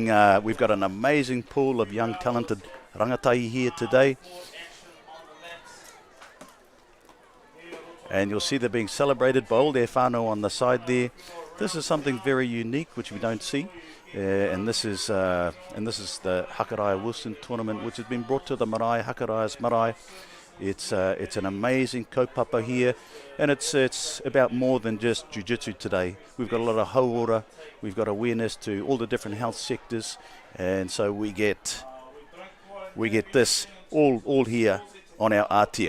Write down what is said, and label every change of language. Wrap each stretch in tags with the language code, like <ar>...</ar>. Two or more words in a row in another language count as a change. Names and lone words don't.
<en>We've got an amazing pool of young talented rangatahi here today. And you'll see they're being celebrated by all their whānau on the side there. This is something very unique which we don't see. And this is the Hakaraia Wilson tournament, which has been brought to the marae, Hakaraia's marae. It's an amazing kaupapa here, and it's about more than just jiu-jitsu today. We've got a lot of hauora, we've got awareness to all the different health sectors, and so we get this all here on our Aotearoa.</en>